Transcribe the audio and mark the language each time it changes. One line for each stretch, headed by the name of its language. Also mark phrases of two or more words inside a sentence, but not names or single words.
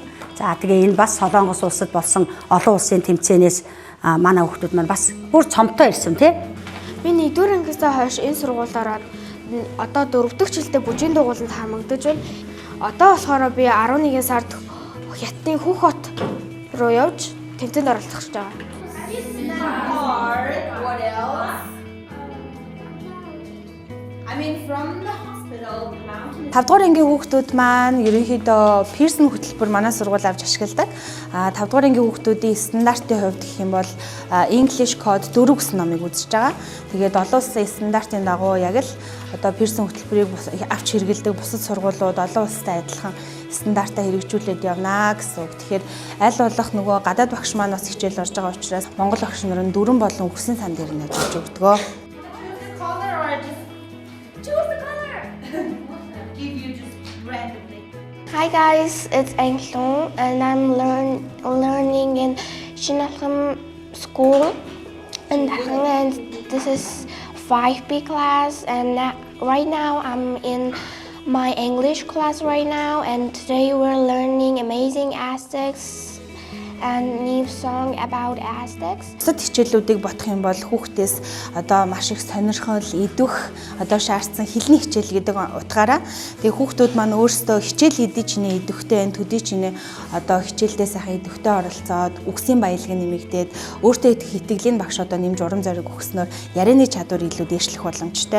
Mongolian: За тэгээ энэ бас Солонгос улсад болсон олон улсын тэмцээнээс манай хүүхдүүд маань бас бүр цомтой ирсэн тий. Би 1-р ангиас хойш энэ сургуульд ороод одоо 4 дахь жилдээ бүжгийн дугуйланд хамрагдаж байна. Одоо болохоор би 11 сард Хятадын Хүүхот руу явж тэмцээнд оролцох гэж байгаа.
English: What else? I mean from the hospital, the mountain.
Mongolian: 5 дугаар ангийн хүүхдүүд маань ерөнхийдөө Pearson хөтөлбөр манай сургууль авч ашигладаг. 5 дугаар ангийн хүүхдүүдийн стандартын хувьд гэх юм бол English Code 4 гэсэн номыг үзэж байгаа. Тэгээд олон улсын стандартын дагуу яг л одоо Pearson хөтөлбөрийг авч хэрэгэлдэг бусад сургуулиуд олон улстай адилхан стандартаа хэрэгжүүлээд явнаа гэсэн үг. Тэгэхээр аль болох нөгөө гадаад багш маань бас хичээл орж байгаа учраас Монгол багш нар нь 4 болон үгсийн сан дээр нь ажиллаж өгдөгөө.
English: Hi guys, it's Anglong and I'm learning in Shinalham School in Dahang, and this is 5B class, and right now I'm in my English class right now, and today we're learning amazing aspects a new song about Aztecs.
Mongolian: Бусад хичээлүүдийг бодох юм бол хүүхдээс одоо маш их сонирхол, идэх, одоо шаардсан хэлний хичээл гэдэг утгаараа тэгээ хүүхдүүд маань өөрсдөө хичээл эдий чиний идэвхтэй энэ төдий чиний одоо хичээлдээ сайхан идэвхтэй оролцоод үгсийн баялаг нэмэгдээд өөртөө идэх итгэлийн багш одоо нэмж урам зориг өгснөөр ярианы чадвар илүү дээшлэх боломжтой.